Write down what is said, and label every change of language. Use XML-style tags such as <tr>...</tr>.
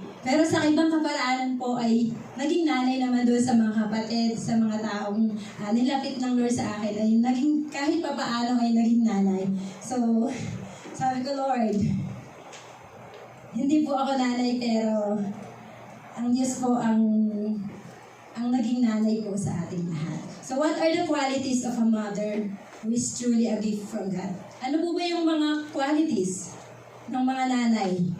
<tl>Pero sa ibang kaparaanan po ay naging nanay naman doon sa mga kapatid, sa mga taong nilapit ng Lord sa akin ay naging kahit pa paano ay naging nanay. So, sabi ko, Lord, hindi po ako nanay pero ang Diyos po ang naging nanay po sa ating lahat.</tl> <en>So, what are the qualities of a mother who is truly a gift from God?</en> <tl>Ano po ba yung mga qualities ng mga nanay?</tl>